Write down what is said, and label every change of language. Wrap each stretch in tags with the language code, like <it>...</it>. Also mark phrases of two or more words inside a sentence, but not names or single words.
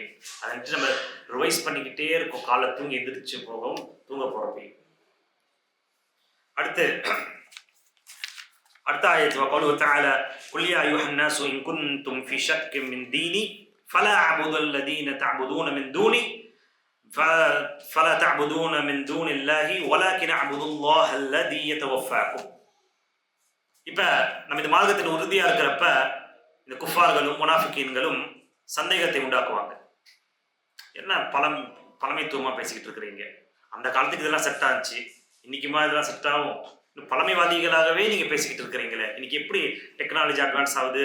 <ta>அதை நம்ம ரிவைஸ் பண்ணிக்கிட்டே இருக்கோம், காலை தூங்கி எந்திரிச்சு போகவும் தூங்க போறப்ப. அடுத்த ஆயத்து</ta> <ar>وقوله تعالى قل يا أيها الناس إن كنتم في شك من ديني فلا أعبد الذين تعبدون من دوني فلا تعبدون من دون الله ولكن اعبدوا الله الذي يتوفاكم.</ar> <ta>இப்ப நம்ம இந்த மார்க்கத்தில் உறுதியா இருக்கிறப்ப இந்த குஃபார்களும் முனாஃபிகீன்களும் சந்தேகத்தை உண்டாக்குவாங்க. என்ன பழமைத்துவமா பேசிக்கிட்டு இருக்கிறீங்க, அந்த காலத்துக்கு இதெல்லாம் செட் ஆச்சு, இன்னைக்குமா இதெல்லாம் செட் ஆகும்? பழமைவாதிகளாகவே நீங்க பேசிக்கிட்டு இருக்கிறீங்களே, இன்னைக்கு எப்படி</ta> <en>technology advance</en> <ta>ஆகுது?</ta>